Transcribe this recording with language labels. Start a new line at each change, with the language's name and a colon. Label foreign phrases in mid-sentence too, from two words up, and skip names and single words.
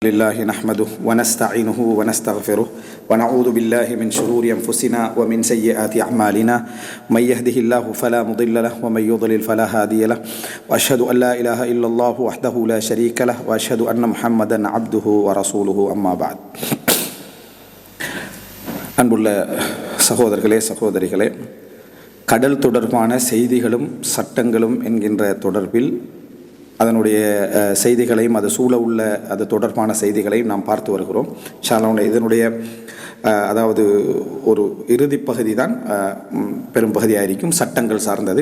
Arabic: لله نحمده ونستعينه ونستغفره ونعوذ بالله من شرور أنفسنا ومن سيئات أعمالنا من يهده الله فلا مضل له ومن يضلل فلا هادي له وأشهد أن لا إله إلا الله وحده لا شريك له وأشهد أن محمدا عبده ورسوله أما بعد.
Tamil: அன்புள்ள சகோதரர்களே சகோதரிகளே, கடல் தொடர்பான செய்திகளும் சட்டங்களும் என்கின்ற தொடர்பில் அதனுடைய செய்திகளையும் அது சூழ உள்ள அது தொடர்பான செய்திகளையும் நாம் பார்த்து வருகிறோம். இதனுடைய அதாவது ஒரு இறுதி பகுதி தான் பெரும் பகுதியாயிருக்கும் சட்டங்கள் சார்ந்தது.